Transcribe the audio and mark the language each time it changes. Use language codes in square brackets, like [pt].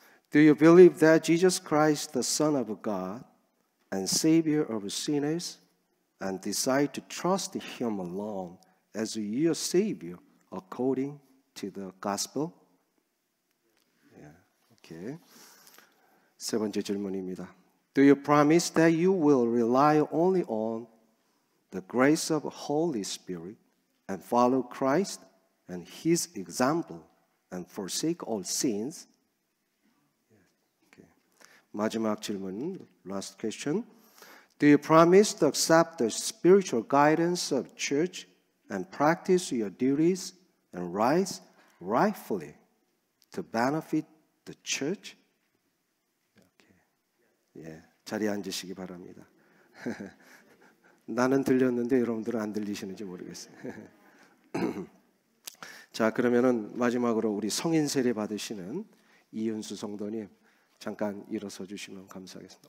[en] Do you believe that Jesus Christ, the Son of God and Savior of sinners, and decide to trust Him alone as your Savior according to the gospel? Yeah. Okay. [ko] 세 번째 질문입니다. [en] Do you promise that you will rely only on the grace of Holy Spirit and follow Christ and His example and forsake all sins? Okay. [ko] 마지막 질문, [en] last question. Do you promise to accept the spiritual guidance of church and practice your duties and rights rightfully to benefit the church? Okay. [ko] 예, 자리에 앉으시기 바랍니다. 나는 들렸는데 여러분들은 안 들리시는지 모르겠어요. 자, 그러면은 마지막으로 우리 성인 세례 받으시는 이은수 성도님 잠깐 일어서 주시면 감사하겠습니다.